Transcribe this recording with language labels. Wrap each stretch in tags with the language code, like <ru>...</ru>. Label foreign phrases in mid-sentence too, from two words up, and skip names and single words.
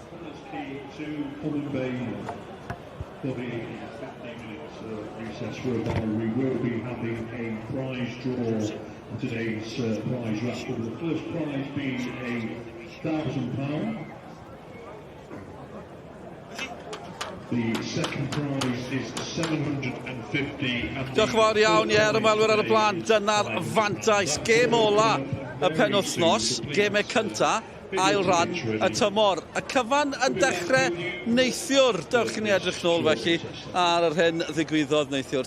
<en>Whereby we will be having a prize draw. Today's prize raffle. The first prize being £1,000. The second prize is 750.</en> <cy>Diolch yn fawr iawn, ymwelwyr ar y blaen. Dyna'r fantais. Gêm ola y penwythnos, gemau cynta, ail ran y tymor. Y cyfan yn dechrau neithiwr. Dewch i ni edrych nôl felly ar yr hyn ddigwyddodd neithiwr.</cy>